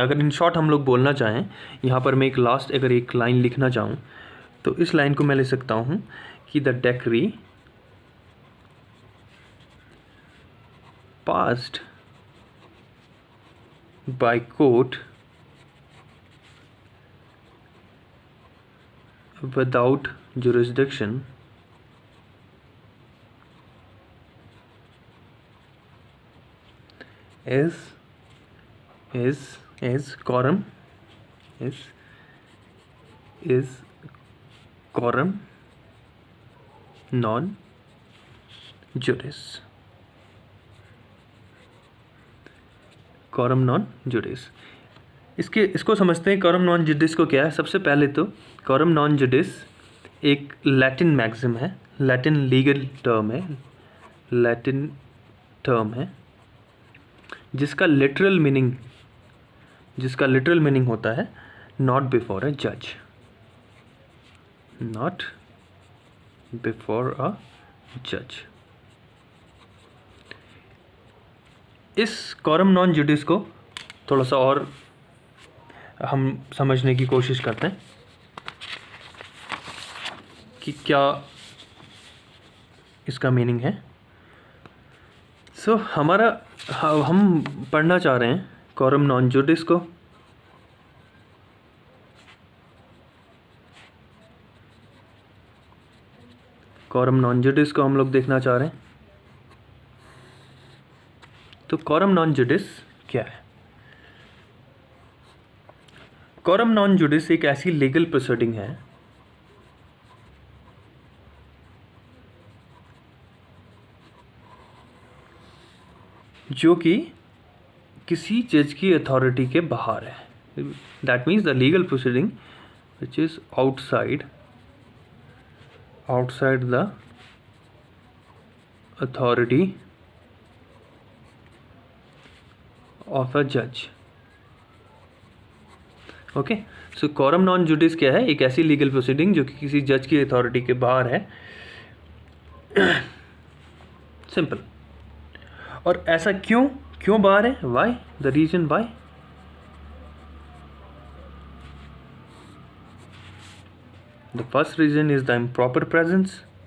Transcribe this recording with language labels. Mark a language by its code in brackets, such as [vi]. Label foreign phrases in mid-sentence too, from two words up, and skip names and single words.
[hi] अगर [en] in short [hi] हम लोग बोलना चाहें, यहाँ पर मैं एक लास्ट अगर एक लाइन लिखना चाहूँ तो इस लाइन को मैं लिख सकता हूँ कि [en] the decree passed by court without jurisdiction is [la] quorum non juris। quorum non juris, [hi] इसको समझते हैं। [la] quorum non juris [hi] को क्या है? सबसे पहले तो [la] quorum non juris [hi] एक [en] Latin maxim [hi] है, [en] Latin legal term [hi] है, जिसका [en] literal meaning [hi] होता है [en] not before a judge, not before a judge. [hi] इस [la] quorum non juris [hi] को थोड़ा सा और हम समझने की कोशिश करते हैं कि क्या इसका मीनिंग है। सो हम पढ़ना चाह रहे हैं [la] quorum non juris [hi] को। [la] quorum non juris [hi] को हम लोग देखना चाह रहे हैं। तो [la] quorum non juris [hi] क्या है? [la] quorum non juris [hi] एक ऐसी [en] legal proceeding [hi] है जो कि किसी जज की अथॉरिटी के बाहर है। [en] that means the legal proceeding which is outside the authority of a judge. okay, so [la] coram non judice [hi] क्या है? एक ऐसी [en] legal proceeding [hi] जो कि किसी जज की अथॉरिटी के बाहर है। सिंपल। और ऐसा क्यों बाहर है? वाई? [en] the reason why? the first reason is the improper presence.